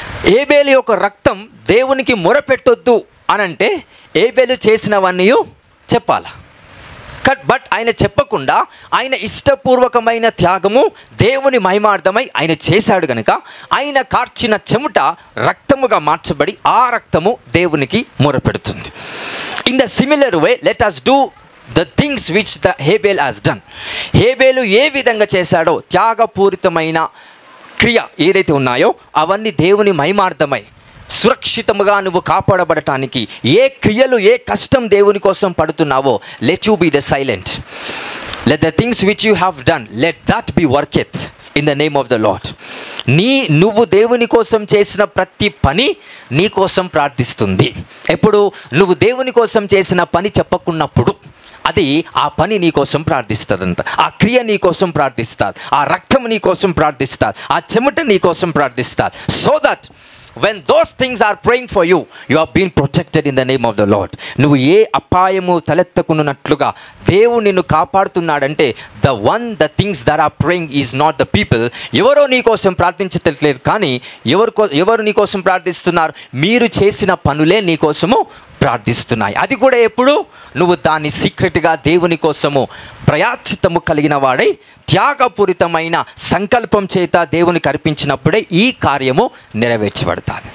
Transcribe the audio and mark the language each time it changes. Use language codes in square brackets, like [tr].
[te] హేబేలు యొక్క రక్తం దేవునికి మొరపెట్టొద్దు అనంటే హేబేలు చేసినవన్నీ చెప్పాలా? బట్ ఆయన చెప్పకుండా ఆయన ఇష్టపూర్వకమైన త్యాగము దేవుని మహిమార్థమై ఆయన చేశాడు కనుక ఆయన కార్చిన చెమట రక్తముగా మార్చబడి ఆ రక్తము దేవునికి మొరపెడుతుంది. [en] In the similar way let us do the things which the Hebel has done. [te] హేబేలు ఏ విధంగా చేశాడో త్యాగపూరితమైన క్రియ ఏదైతే ఉన్నాయో అవన్నీ దేవుని మహిమార్థమై సురక్షితముగా నువ్వు కాపాడబడటానికి ఏ క్రియలు, ఏ కష్టం దేవుని కోసం పడుతున్నావో, [en] Let you be the silent. Let the things which you have done, let that be worketh in the name of the Lord. [te] నువ్వు దేవుని కోసం చేసిన ప్రతి పని నీ కోసం ప్రార్థిస్తుంది. ఎప్పుడు? నువ్వు దేవుని కోసం చేసిన పని చెప్పకున్నప్పుడు, అది ఆ పని నీ కోసం ప్రార్థిస్తుందంట, ఆ క్రియ నీ కోసం ప్రార్థిస్తుంది, ఆ రక్తం నీ కోసం ప్రార్థిస్తుంది, ఆ చెమట నీ కోసం ప్రార్థిస్తుంది. [en] So that when those things are praying for you, you are being protected in the name of the Lord. [te] నువ్వు ఏ అపాయము తలెత్తకున్నట్లుగా దేవుడు నిన్ను కాపాడుతున్నాడంటే [en] the things that are praying is not the people. [te] ఎవరో నీ కోసం ప్రార్థించట్లేదు, కానీ ఎవరు నీ కోసం ప్రార్థిస్తున్నారు? మీరు చేసిన పనులే నీ కోసము ప్రార్థిస్తున్నాయి. అది కూడా ఎప్పుడు? నువ్వు దాన్ని సీక్రెట్గా దేవుని కోసము ప్రయాచితము కలిగిన వాడై త్యాగపూరితమైన సంకల్పం చేత దేవునికి అర్పించినప్పుడే ఈ కార్యము నెరవేర్చబడతాది.